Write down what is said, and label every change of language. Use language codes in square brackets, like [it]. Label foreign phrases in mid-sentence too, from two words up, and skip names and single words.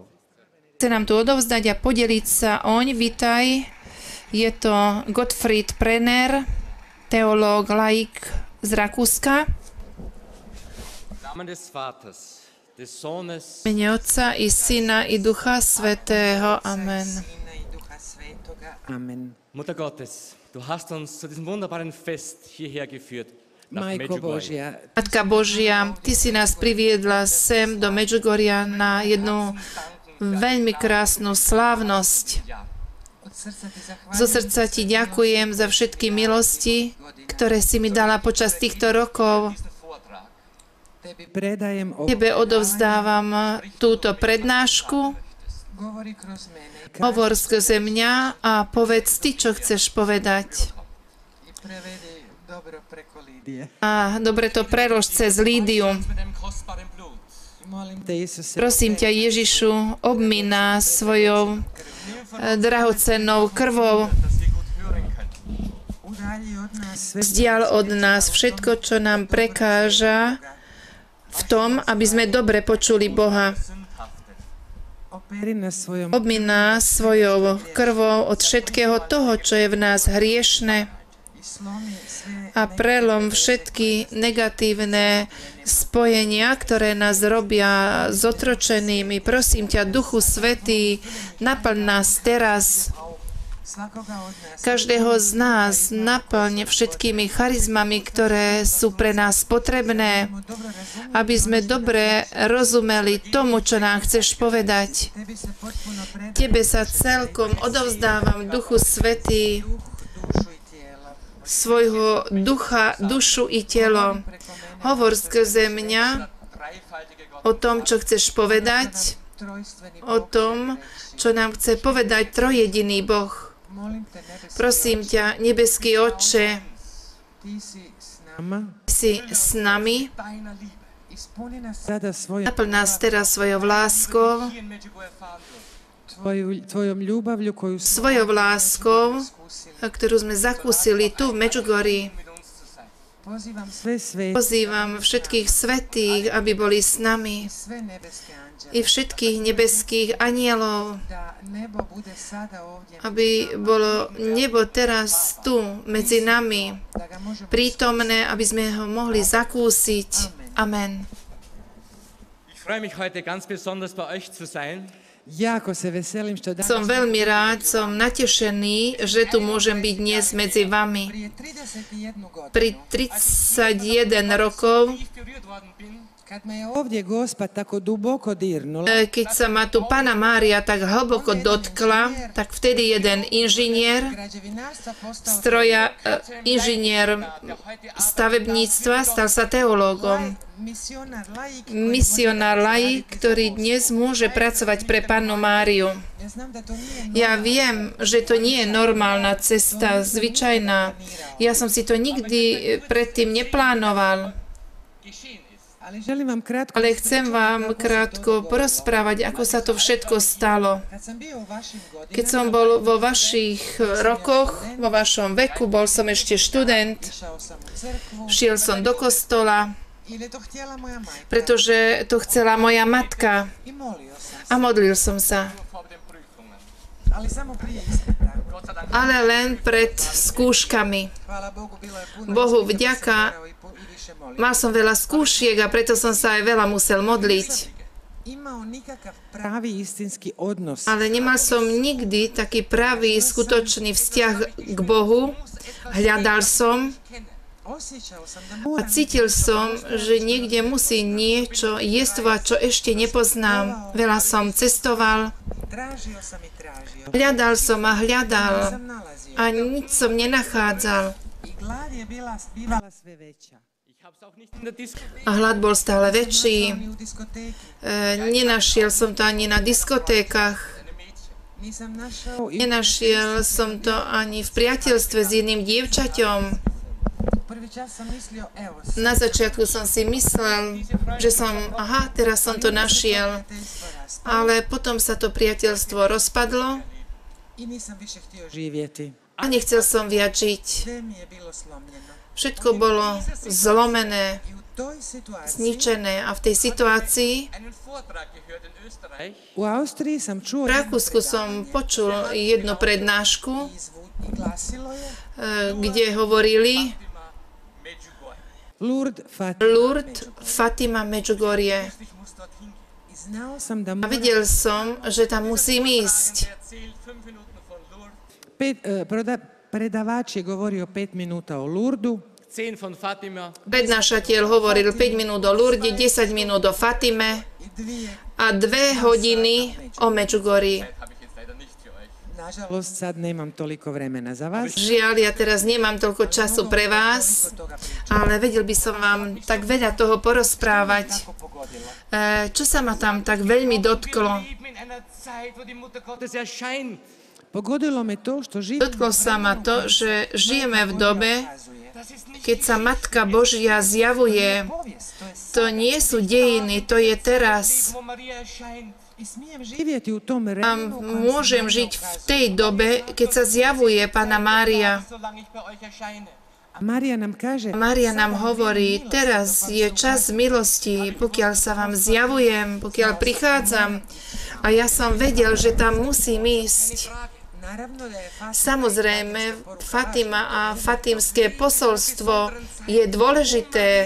[sk] odovzdať a podeliť sa oň. Vitaj, je to Gottfried Brenner, teológ, laik z Rakúska. V mene Otca i Syna i Ducha Svätého. Amen. Amen. [de] Mutter Gottes, du hast uns zu diesem wunderbaren Fest hierher geführt. Nach [hr] Majko Medjugorje. [sk] Božia, Matka Božia, Ty si nás priviedla sem do Medžugoria na jednu veľmi krásnu slávnosť. Zo srdca Ti ďakujem za všetky milosti, ktoré si mi dala počas týchto rokov. [hr] predajem [sk] Tebe odovzdávam túto prednášku. [hr] govori kroz mene [sk] Hovor skrze mňa a povedz Ty, čo chceš povedať. [hr] i prevedi dobro preko Lidije. [sk] A dobre to prelož cez Lídiu. [de] Mit dem kostbaren Blut. [hr] Molim te, Isuse, [sk] Prosím ťa, Ježišu, obmij nás svojou drahocennou krvou. [de] Dass wir gut hören können. [hr] udalji od nas sve [sk] Vzdial od nás všetko, čo nám prekáža v tom, aby sme dobre počuli Boha. [de] Sündhafte. [hr] operi nas svojom [sk] Obmij nás svojou krvou od všetkého toho, čo je v nás hriešne [hr] i slomi sve [sk] a prelom všetky negatívne spojenia, ktoré nás robia zotročenými. Prosím ťa, Duchu Svätý, naplň nás teraz, [hr] svakoga od nas [sk] každého z nás, naplň všetkými charizmami, ktoré sú pre nás potrebné, [hr] dobro razumijemo, [sk] aby sme dobre rozumeli tomu, čo nám chceš povedať. [hr] tebi se potpuno predajem [sk] Tebe sa celkom odovzdávam, Duchu Svätý, [hr] dušu i tijelo. [sk] svojho ducha, dušu i telo. Hovor skrze mňa [de] Dreifaltige Gott. [sk] o tom, čo chceš povedať, [hr] Trojstveni [sk] o tom, čo nám chce povedať trojjediný Boh. [hr] molim te nebeski [sk] Prosím ťa, nebeský Otče, [hr] ti si s nama, [sk] si s nami, [de] Deiner Liebe. [hr] ispuni nas sada svojom [sk] naplň nás teraz svojou láskou, [de] Hier in Medjugorje erfahren dürfen. [hr] tvojom ljubavlju koju smo [sk] svojou láskou, [hr] iskusili. [sk] ktorú sme zakúsili tu v Medžugorí. [de] Mit uns zu sein. [hr] Pozivam sve svete, [sk] Pozývam všetkých svätých, aby boli s nami, [hr] sve nebeske anđele, [sk] i všetkých nebeských anielov, [hr] da nebo bude sada ovdje, [sk] aby bolo nebo teraz tu medzi nami [hr] da ga možemo [sk] prítomné, aby sme ho mohli zakúsiť. Amen. [de] freue mich heute ganz besonders bei euch zu sein. [hr] Jako se veselim što danas [sk] Som veľmi rád, som natešený, že tu môžem byť dnes medzi vami. [hr] prije 31 godinu, [sk] Pri 31 rokov, [hr] kad me je ovdje Gospa tako duboko dirnula, [sk] keď sa ma tu Panna Mária tak hlboko dotkla, tak vtedy jeden inžinier [hr] građevinarstva postao [sk] stroja, inžinier stavebníctva stal sa teológom. [hr] misionar laik. [sk] Misionár laik, ktorý dnes môže pracovať pre Pannu Máriu. [hr] Ja znam da to nije [sk] Ja viem, že to nie je normálna cesta, zvyčajná. Ja som si to nikdy predtým neplánoval. [hr] ali želim vam kratko [sk] Ale chcem vám krátko porozprávať, ako sa to všetko stalo. [hr] kad sam bio u vašim godinama, [sk] Keď som bol vo vašich rokoch, vo vašom veku, bol som ešte študent, [hr] išao sam u crkvu, [sk] šiel som do kostola, [hr] jer je to htjela moja majka [sk] pretože to chcela moja matka [hr] i molio sam se, [sk] a modlil som sa. [hr] ali samo prije ispita. [sk] Ale len pred skúškami. [hr] Hvala Bogu, bilo je puno [sk] Bohu [hr] ispita, pa sam [sk] vďaka, [hr] morao i više moliti. [sk] mal som veľa skúšiek a preto som sa aj veľa musel modliť. [hr] Imao nikakav pravi istinski odnos. [sk] Ale nemal som nikdy taký pravý, skutočný vzťah k Bohu. Hľadal som [hr] osjećao sam da [sk] a [hr] moram [sk] cítil som, že niekde musí niečo jestvovať, čo ešte nepoznám. Veľa som cestoval, [hr] tražio sam i tražio. [sk] hľadal som a hľadal [hr] Sam nalazio. [sk] a nič som nenachádzal. [hr] I glad je bivala sve veća. [de] Ich habe es auch nicht in der Diskothek. [sk] A hlad bol stále väčší. [hr] ni u diskoteki. [sk] Nenašiel som to ani na diskotékach. [hr] Nisam našao i [sk] Nenašiel som to ani v priateľstve s jedným dievčaťom. [hr] prvi čas sam mislio, evo, [sk] Na začiatku som si myslel, že teraz som to našiel. Ale potom sa to priateľstvo rozpadlo [hr] i nisam više htio živjeti. Živjeti. [sk] a nechcel som viac žiť. [hr] Sve mi je bilo slomljeno. [sk] Všetko bolo zlomené, [hr] I u toj situaciji [sk] zničené a v tej situácii [de] Einen Vortrag gehört in Österreich. [hr] U Austriji sam čuo [sk] v Rakúsku som počul jednu prednášku, [hr] i glasilo je [sk] kde hovorili Lourdes Fatima. Lourdes Fatima Medjugorje. [de] Ich muss dorthin gehen. [hr] I znao sam da [sk] A [hr] moram [sk] videl som, že tam musím ísť. [de] Er erzählt 5 Minuten von Lourdes, [hr] predavač je govorio 5 minuta o Lurdu, [de] 10 von Fatima. [sk] Prednášateľ hovoril 5 minút o Lourdes, 10 minút o Fatime a 2 hodiny o Medjugorji. [de] Habe ich jetzt leider nicht für euch. [hr] nažalost sad nemam toliko vremena za vas. [sk] Žiaľ, ja teraz nemám toľko času pre vás, ale vedel by som vám tak veľa toho porozprávať. Čo sa ma tam tak veľmi dotklo? [de] Wir leben in einer Zeit, wo die Mutter Gottes erscheint. [hr] Pogodilo me to što živim [sk] Dotklo sa ma to, že žijeme v dobe, [de] Das ist nicht [sk] keď sa Matka Božia zjavuje. To nie sú dejiny, to je teraz. [de] wo Maria erscheint. [hr] i smijem živjeti u tom [sk] A [hr] vremenu. [sk] môžem žiť v tej dobe, keď sa zjavuje Panna Mária. [de] Solange ich bei euch erscheine. [hr] Marija nam kaže, [sk] Mária nám hovorí, teraz je čas milosti, pokiaľ sa vám zjavujem, pokiaľ prichádzam. A ja som vedel, že tam musím ísť. [hr] naravno da je Fatima [sk] Samozrejme, Fatima a fatimské posolstvo je dôležité,